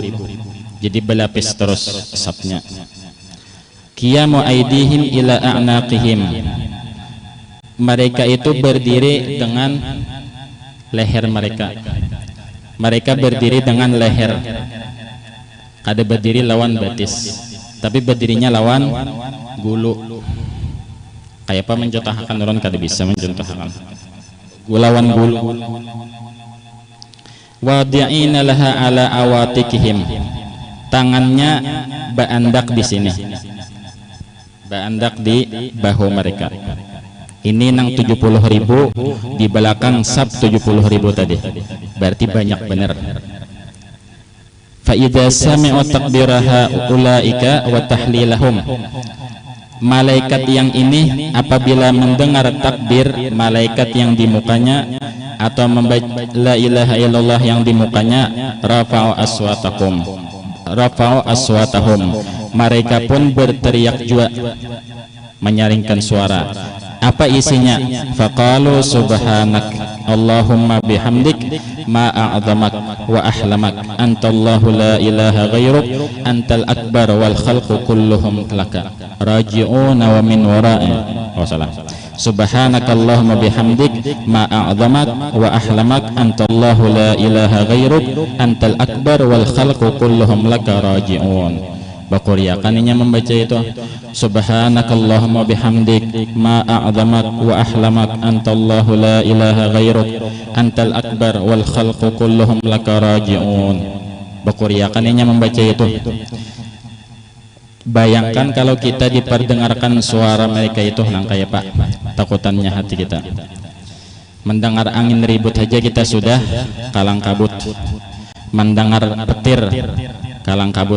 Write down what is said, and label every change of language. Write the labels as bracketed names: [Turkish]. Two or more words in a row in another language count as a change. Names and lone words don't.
[Indonesian] Jadi berlapis terus safnya. [Arabic] قيام أيديهم إلى أعناقهم, [Indonesian] mereka itu berdiri dengan leher mereka. Mereka berdiri dengan leher. [Banjar] Ada berdiri lawan batis, tapi berdirinya lawan gulu. Kayak apa mencontohkan orang kada bisa mencontohkan lawan gulu. [Arabic] واضعين لها على عواتقهم, [Banjar] tangannya baandak di sini, baandak di bahu mereka. Ini nang 70.000, di belakang sab 70.000 tadi, berarti banyak benar. [Arabic] فإذا سمعوا تكبيرها أولئك وتهليلهم, [Indonesian] malaikat yang ini apabila mendengar takbir malaikat yang di mukanya atau membaca [Arabic] لا إله إلا الله [Indonesian] yang di mukanya, [Arabic] رفعوا أصواتهم, [Indonesian] mereka pun berteriak juga, menyaringkan suara. Apa isinya? [Arabic] فقالوا سبحانك اللهم بحمدك ما أعظمك وأحلمك أنت الله لا إله غيرك أنت الأكبر والخلق كلهم لك راجعون ومن وراء. سبحانك اللهم بحمدك ما أعظمك وأحلمك أنت الله لا إله غيرك أنت الأكبر والخلق كلهم لك راجعون. [Banjar] Bakuriakannya membaca itu, [Arabic] سبحانك اللهم بحمدك ما أعظمك وأحلمك أنت الله لا إله غيرك أنت الأكبر والخلق كلهم لك راجعون. [Banjar] Bakuriakannya membaca itu. Bayangkan kalau kita diperdengarkan suara mereka itu, nang kayak Pak, takutannya hati kita. [Indonesian] Mendengar angin ribut aja kita sudah kalang kabut. Mendengar petir kalang kabut.